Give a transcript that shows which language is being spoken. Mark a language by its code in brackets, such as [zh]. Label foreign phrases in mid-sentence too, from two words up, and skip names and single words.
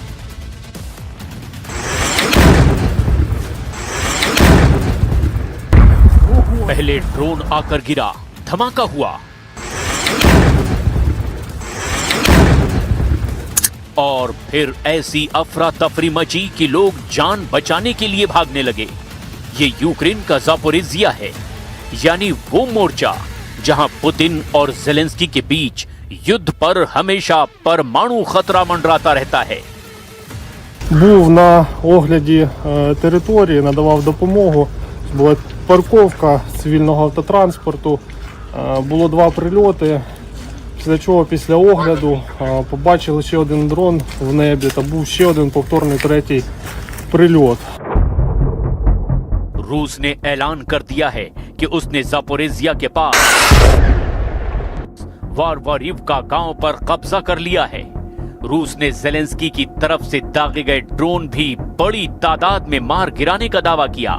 [hi] पहले ड्रोन आकर गिरा, धमाका हुआ और फिर ऐसी अफरा तफरी मची कि लोग जान बचाने के लिए भागने लगे। ये यूक्रेन का ज़ापोरिज़्ज़िया है, यानी वो मोर्चा जहां पुतिन और ज़ेलेंस्की के बीच युद्ध पर हमेशा परमाणु खतरा मंडराता रहता है। [uk] Був на огляді території, надавав допомогу. Була парковка цивільного автотранспорту. Було 2 прильоти. Після чого, після огляду, побачили ще один дрон в небі та був ще один повторний 3-й прильот. [hi] रूस ने ऐलान कर दिया है कि उसने ज़ापोरिज़्ज़िया के पास वारवारिवका गांव पर कब्जा कर लिया है। रूस ने ज़ेलेंस्की की तरफ से दागे गए ड्रोन भी बड़ी तादाद में मार गिराने का दावा किया।